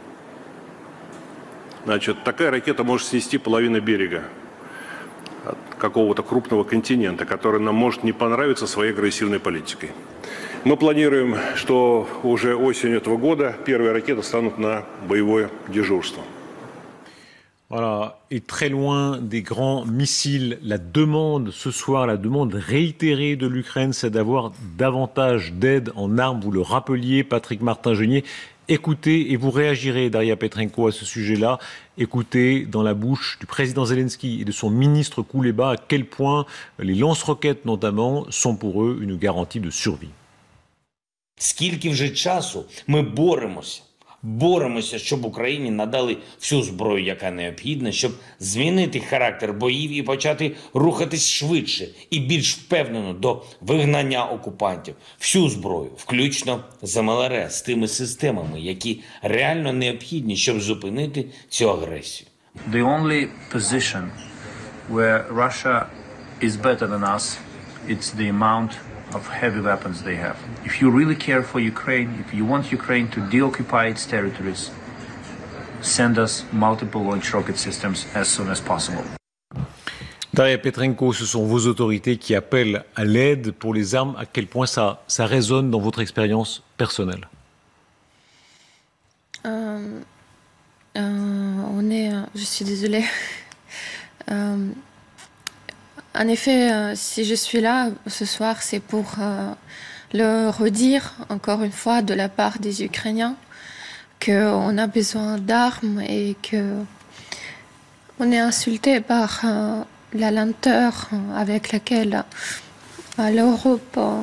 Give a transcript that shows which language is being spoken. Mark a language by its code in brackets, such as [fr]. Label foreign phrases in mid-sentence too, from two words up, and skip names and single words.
[ru] Значит, такая ракета может снести половину берега от какого-то крупного континента, который нам может не понравиться своей агрессивной политикой. Мы планируем, что уже осенью этого года первые ракеты станут на боевое дежурство. [fr] Voilà, et très loin des grands missiles, la demande ce soir, la demande réitérée de l'Ukraine, c'est d'avoir davantage d'aide en armes. Vous le rappeliez, Patrick Martin-Genier. Écoutez, et vous réagirez, Daria Petrenko, à ce sujet-là. Écoutez dans la bouche du président Zelensky et de son ministre Kouleba à quel point les lance-roquettes, notamment, sont pour eux une garantie de survie. [uk] Скільки вже часу ми боремося, щоб Україні надали всю зброю, яка необхідна, щоб змінити характер боїв і почати рухатись швидше і більш впевнено до вигнання окупантів. Всю зброю, включно з МЛРС, з тими системами, які реально необхідні, щоб зупинити цю агресію. [en] The only position where Russia is better than us, it's the amount of heavy weapons they have. If you really care for Ukraine, if you want Ukraine to deoccupy its territories, send us multiple launch rocket systems as soon as possible. [fr] Daria Petrenko, ce sont vos autorités qui appellent à l'aide pour les armes. À quel point ça résonne dans votre expérience personnelle? Je suis désolée. En effet, si je suis là ce soir, c'est pour le redire encore une fois de la part des Ukrainiens qu'on a besoin d'armes et qu'on est insulté par la lenteur avec laquelle l'Europe...